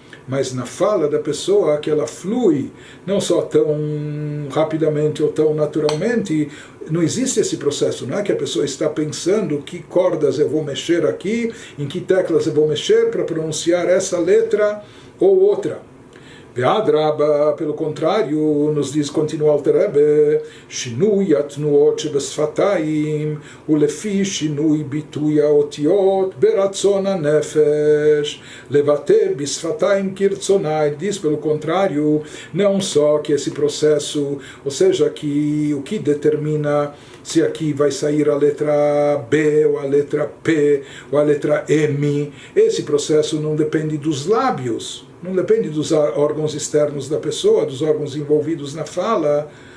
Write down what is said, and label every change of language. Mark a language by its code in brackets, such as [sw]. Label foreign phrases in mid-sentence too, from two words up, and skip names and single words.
[pt] mas na fala da pessoa que ela flui, não só tão rapidamente ou tão naturalmente. Não existe esse processo, não é que a pessoa está pensando que cordas eu vou mexer aqui, em que teclas eu vou mexer para pronunciar essa letra ou outra. Ve'adraba, pelo contrário, nos diz, continua Alter Rebbe, [he] שינוי התנועות שבשפתיים ולפי שינוי ביטוי האותיות ברצון הנפש לבטא בשפתיים כרצונו. [pt] Diz, pelo contrário, não só que esse processo, ou seja, que o que determina se aqui vai sair a letra B, ou a letra P, ou a letra M, esse processo não depende dos lábios, não depende dos órgãos externos da pessoa, dos órgãos envolvidos na fala.